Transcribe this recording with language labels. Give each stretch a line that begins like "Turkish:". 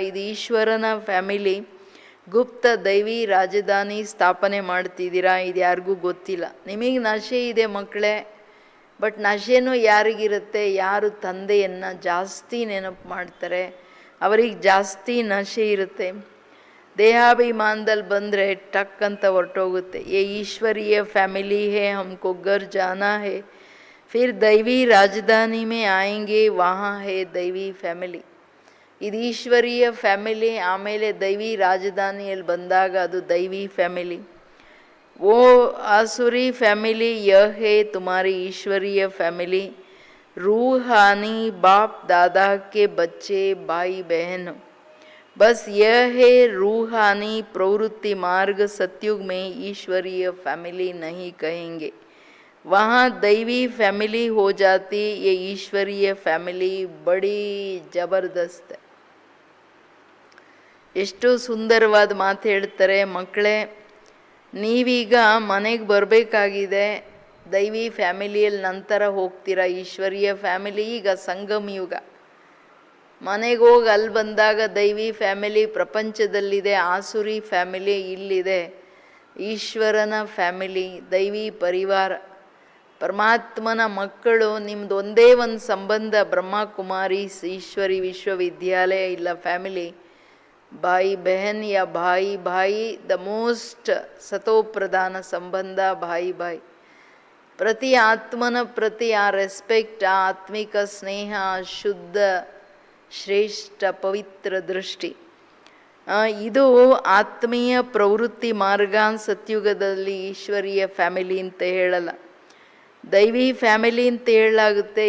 Kannada: ಇದು ಈಶ್ವರನ ಫ್ಯಾಮಿಲಿ, ಗುಪ್ತ ದೈವಿ ರಾಜಧಾನಿ ಸ್ಥಾಪನೆ ಮಾಡ್ತಿದ್ದೀರಾ, ಇದು ಯಾರಿಗೂ ಗೊತ್ತಿಲ್ಲ. ನಿಮಗೆ ನಶೆ ಇದೆ ಮಕ್ಕಳೇ, ಬಟ್ ನಶೆನೂ ಯಾರಿಗಿರುತ್ತೆ? ಯಾರು ತಂದೆಯನ್ನು ಜಾಸ್ತಿ ನೆನಪು ಮಾಡ್ತಾರೆ ಅವರಿಗೆ ಜಾಸ್ತಿ ನಶೆ ಇರುತ್ತೆ. ದೇಹಾಭಿಮಾನದಲ್ಲಿ ಬಂದರೆ ಟಕ್ ಅಂತ ಹೊರಟೋಗುತ್ತೆ.
Hindi: ये ईश्वरीय फैमिली है, हमको घर जाना है, फिर दैवी राजधानी में आएंगे, वहाँ है दैवी ಫ್ಯಾಮಿಲಿ.
Kannada: ಇದು ಈಶ್ವರೀಯ ಫ್ಯಾಮಿಲಿ, ಆಮೇಲೆ ದೈವಿ ರಾಜಧಾನಿಯಲ್ಲಿ ಬಂದಾಗ ಅದು ದೈವಿ ಫ್ಯಾಮಿಲಿ.
Hindi: वो आसुरी फैमिली यह है तुम्हारी ईश्वरीय फैमिली, रूहानी बाप दादा के बच्चे भाई बहन. बस यह है रूहानी प्रवृत्ति मार्ग. सतयुग में ईश्वरीय फैमिली नहीं कहेंगे, वहाँ दैवी फैमिली हो जाती. ये ईश्वरीय फैमिली बड़ी ज़बरदस्त है.
Kannada: ಎಷ್ಟು ಸುಂದರವಾದ ಮಾತು ಹೇಳ್ತಾರೆ ಮಕ್ಕಳೇ. ನೀವೀಗ ಮನೆಗೆ ಬರಬೇಕಾಗಿದೆ, ದೈವಿ ಫ್ಯಾಮಿಲಿಯಲ್ಲಿ ನಂತರ ಹೋಗ್ತೀರಾ. ಈಶ್ವರೀಯ ಫ್ಯಾಮಿಲಿ ಈಗ ಸಂಗಮ ಯುಗ. ಮನೆಗೆ ಹೋಗಿ ಅಲ್ಲಿ ಬಂದಾಗ ದೈವಿ ಫ್ಯಾಮಿಲಿ ಪ್ರಪಂಚದಲ್ಲಿದೆ, ಆಸುರಿ ಫ್ಯಾಮಿಲಿ ಇಲ್ಲಿದೆ. ಈಶ್ವರನ ಫ್ಯಾಮಿಲಿ, ದೈವಿ ಪರಿವಾರ, ಪರಮಾತ್ಮನ ಮಕ್ಕಳು. ನಿಮ್ದು ಒಂದೇ ಒಂದು ಸಂಬಂಧ, ಬ್ರಹ್ಮಕುಮಾರಿ ಈಶ್ವರಿ ವಿಶ್ವವಿದ್ಯಾಲಯ ಇಲ್ಲ ಫ್ಯಾಮಿಲಿ.
Hindi: भाई बहन या भाई भाई,
English: the most
Kannada: ಸತೋಪ್ರಧಾನ ಸಂಬಂಧ ಭಾಯಿ ಭಾಯಿ. ಪ್ರತಿ ಆತ್ಮನ ಪ್ರತಿ ಆ ರೆಸ್ಪೆಕ್ಟ್, ಆ ಆತ್ಮಿಕ ಸ್ನೇಹ, ಶುದ್ಧ ಶ್ರೇಷ್ಠ ಪವಿತ್ರ ದೃಷ್ಟಿ, ಇದು ಆತ್ಮೀಯ ಪ್ರವೃತ್ತಿ ಮಾರ್ಗ. ಸತ್ಯುಗದಲ್ಲಿ ಈಶ್ವರೀಯ ಫ್ಯಾಮಿಲಿ ಅಂತ ಹೇಳಲ್ಲ, ದೈವಿ ಫ್ಯಾಮಿಲಿ ಅಂತ ಹೇಳಲಾಗುತ್ತೆ.